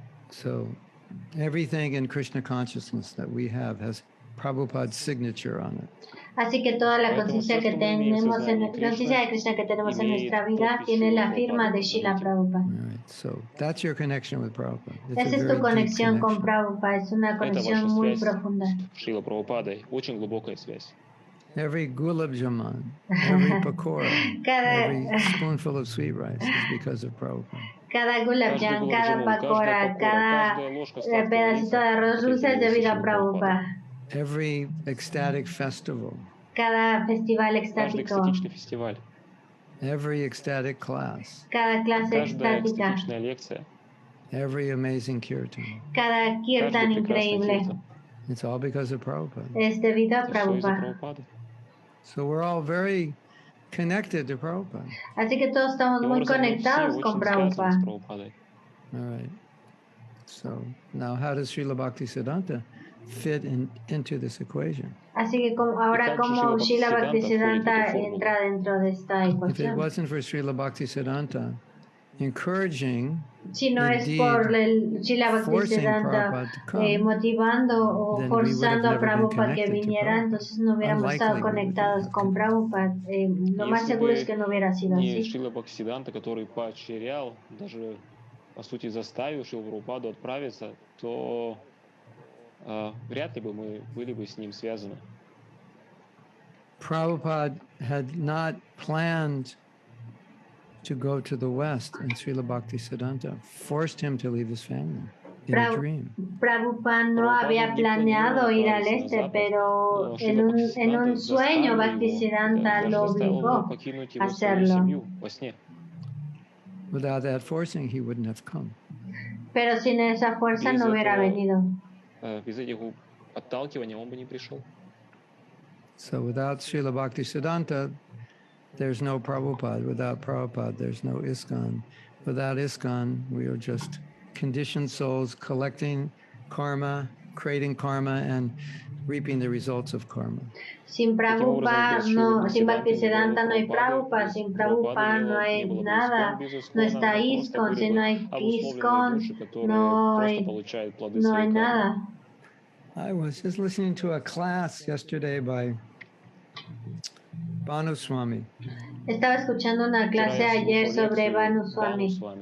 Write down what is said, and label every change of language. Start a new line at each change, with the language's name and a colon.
English: So, everything in Krishna consciousness that we have has Prabhupada's signature on it.
Spanish: Así que toda la conciencia que tenemos la conciencia de Krishna que tenemos en nuestra vida tiene la firma de Srila Prabhupada.
English: Right, so that's your connection with Prabhupada.
Spanish: Esa es tu conexión con Prabhupada, es una conexión muy profunda.
Russian: Шрила Прабхупадой очень глубокая связь.
English: Every gulab jamun, every pakora, every spoonful of sweet rice is because of Prabhupada.
Spanish: Cada gulab jamun, cada pakora, cada pedacito de arroz dulce es debido a Prabhupada.
English: Every ecstatic festival.
Spanish: Cada festival extático.
English: Every ecstatic class.
Spanish: Cada clase extática.
English: Every amazing kirtan.
Spanish: Cada kirtan increíble.
English: It's all because of Prabhupada.
Spanish: Es debido a Prabhupada.
English: So we're all very connected to Prabhupada.
Spanish: Así que todos estamos muy conectados con Prabhupada.
English: All right. So now how does Srila Bhaktisiddhanta fit into this equation?
Spanish: Así que ahora como Srila Bhaktisiddhanta entra dentro de esta ecuación.
English: If it wasn't for Srila Bhaktisiddhanta, encouraging,
Spanish: si no es por el Srila Bhaktisiddhanta motivando o forzando a Prabhupada que viniera, entonces no hubiéramos estado conectados con Prabhupada. Lo más seguro es que no hubiera sido así.
Russian: Srila Bhaktisiddhanta, который поощрял, даже по сути заставил Шрилу Прабхупаду отправиться, то вряд ли бы мы были бы с ним связаны.
English: Prabhupada had not planned to go to the West, and Srila Bhaktisiddhanta forced him to leave his family in a dream.
Spanish: Prabhupada no había planeado ir al este, pero en un sueño Bhaktisiddhanta lo obligó a hacerlo.
English: Without that forcing, he wouldn't have come.
Spanish: Pero sin esa fuerza no hubiera venido.
Russian: Без этих отталкиваний он бы не пришел.
English: So without Srila Bhaktisiddhanta, there's no Prabhupada. Without Prabhupada, there's no ISKCON. Without ISKCON, we are just conditioned souls collecting karma, creating karma, and reaping the results of karma.
Spanish: Sin Prabhupada, no, sin Bhaktisiddhanta no hay Prabhupada, sin Prabhupada no hay nada, no está ISKCON, si no hay ISKCON, no hay nada.
English: I was just listening to a class yesterday by Bhanu Swami.
Spanish: Estaba escuchando una clase ayer sobre Bhanu Swami.